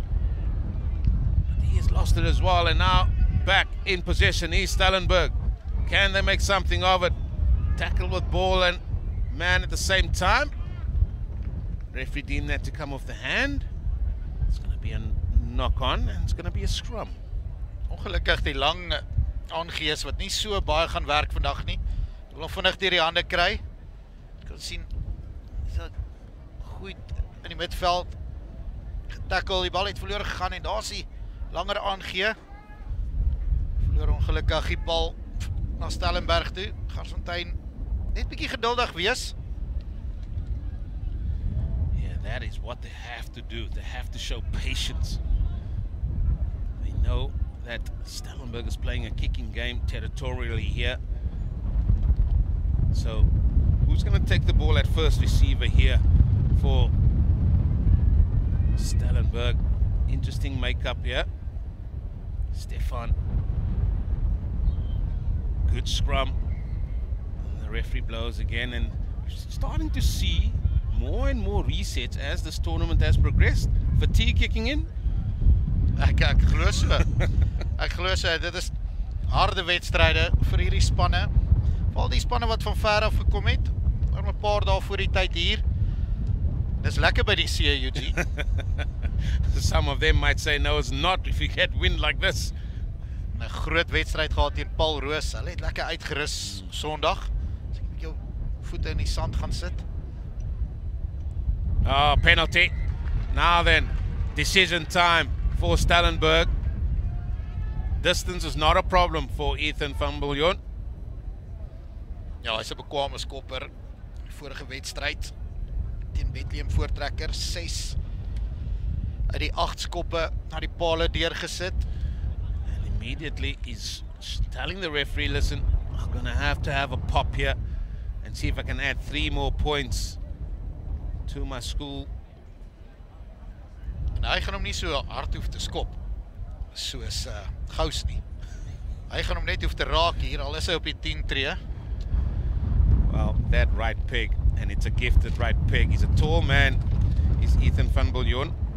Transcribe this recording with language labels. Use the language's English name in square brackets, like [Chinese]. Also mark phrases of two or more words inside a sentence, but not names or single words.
[English] But he has lost it as well, and now back in possession is Stellenberg. Can they make something of it? Tackle with ball and man at the same time. Referee deemed that to come off the hand. It's going to be a knock on and it's going to be a scrum. [Afrikaans] Ongelukkig die lang aangees wat nie so baie gaan werk vandag nie. Wil hom vinnig deur die hande kry. Jy kan sien is dit goed in die midveld getackle, die bal het verloor gegaan en daar's die langer aangee. Verloor ongelukkig die bal na Stellenberg toe. Garsfontein net bietjie geduldig wees. [English] Yeah, that is what they have to do. They have to show patience. They know that Stellenberg is playing a kicking game territorially here. So, who's going to take the ball at first receiver here for Stellenberg? Interesting makeup here. Stefan. Good scrum. And the referee blows again, and we're starting to see more and more resets as this tournament has progressed. Fatigue kicking in. [Afrikaans] Ek glo so. Ek glo so, dit is harde wedstryde vir hierdie spanne. Veral die spanne wat van ver af gekom het. Maar 'n paar dae voor die tyd hier. Dis lekker by die CUG. [English] Some of them might say no, it's not if you get wind like this. [Afrikaans] 'n Groot wedstryd gehad teen Paul Roos. Hulle het lekker uitgerus Sondag. As ek met jou voete in die sand gaan sit. [English] Oh, penalty. Now then, decision time for Stellenberg. Distance is not a problem for Ethan van Biljon. [Afrikaans] Ja, hy's 'n bekwame skopper. Die vorige wedstryd teen Bethlehem Voortrekker 6 uit die 8 skoppe na die palle deurgesit. [English] And immediately he's telling the referee, listen, I'm going to have a pop here and see if I can add 3 more points to my school. [Afrikaans] En hy gaan hom nie so hard hoef te skop soos Gous nie. Hy gaan hom net hoef te raak hier, al is hy op die 10 tree. [English] Well, that right peg, and it's a gifted right peg. He's a tall man, is Ethan van Biljon.